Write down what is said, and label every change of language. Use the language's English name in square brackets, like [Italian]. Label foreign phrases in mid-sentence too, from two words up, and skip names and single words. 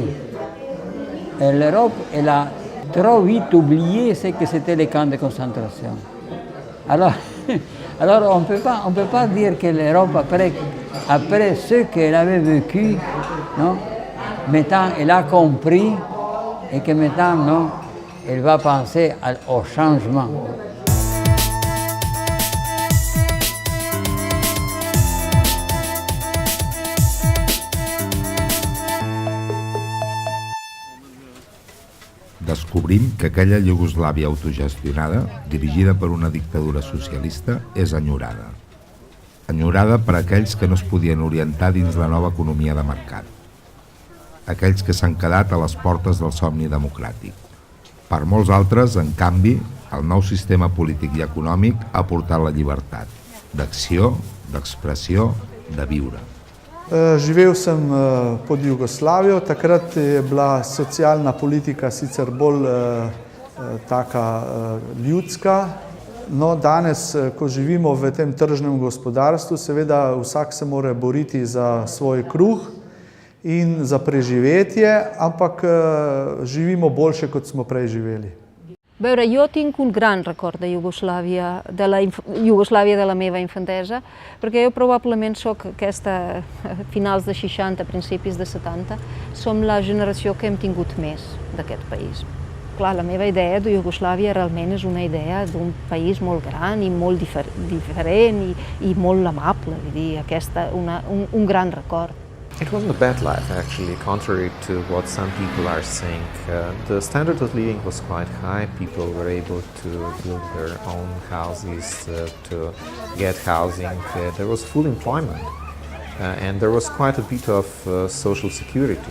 [French] Et l'Europe, elle a trop vite oublié ce que c'était les camps de concentration. Alors on ne peut pas dire que l'Europe, après ce qu'elle avait vécu, non, maintenant elle a compris et que maintenant, non, elle va penser au changement. [Catalan] Descobrim que aquella Iugoslàvia autogestionada, dirigida per una dictadura socialista, és enyorada. Enyorada per aquells que no es podien orientar dins la nova economia de mercat. Aquells que s'han quedat a les portes del somni democràtic. Per molts altres, en canvi, el nou sistema polític i econòmic ha portat la llibertat, d'acció, d'expressió, de viure. [Slovenian] Živel sem pod Jugoslavijo, takrat je bila socialna politika sicer bolj taka ljudska. No, danes, ko živimo v tem tržnem gospodarstvu, seveda vsak se mora boriti za svoj kruh in za preživetje, ampak živimo boljše, kot smo prej živeli. [Catalan] A veure, jo tinc un gran record de Iugoslàvia, de la Iugoslàvia de la meva infantesa, perquè jo probablement soc aquesta, finals de 60, principis de 70, som la generació que hem tingut més d'aquest país. Clar, la meva idea de Iugoslàvia realment és una idea d'un país molt gran i molt diferent i molt amable, vull dir, un gran record. [English] It wasn't a bad life, actually, contrary to what some people are saying. The standard of living was quite high. People were able to build their own houses, to get housing. There was full employment, and there was quite a bit of social security.